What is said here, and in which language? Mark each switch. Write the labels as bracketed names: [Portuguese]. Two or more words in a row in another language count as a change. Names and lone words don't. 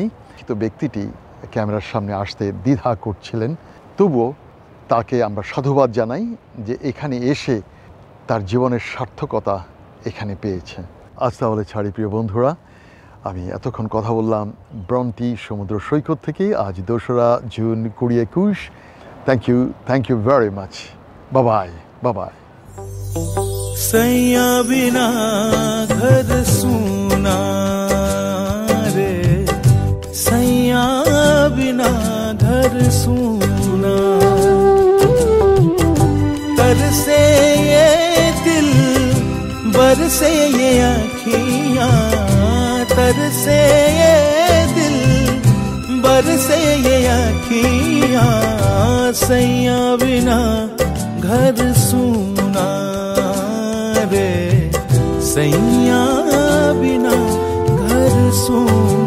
[Bangla] তো ব্যক্তিটি ক্যামেরার সামনে আসতে দ্বিধা করছিলেন, তবুও তাকে আমরা সাধুবাদ জানাই যে এখানে এসে তার জীবনের সার্থকতা এখানে পেয়েছে। আজ তাহলে ছাড়ি প্রিয় বন্ধুরা, আমি এতক্ষণ কথা বললাম ব্রন্টি সমুদ্র সৈকত থেকে। আজ 2রা জুন 2021। [English] thank you very much. [Bangla] বাবাই বাবাই। [Hindi] सैया बिना घर सूना रे, सैया बिना घर सूना, तरसे ये दिल बरसे ये आँखियाँ, तरसे ये दिल बरसे ये आँखियाँ, सैया बिना घर सूना रे, सैया बिना घर सूना।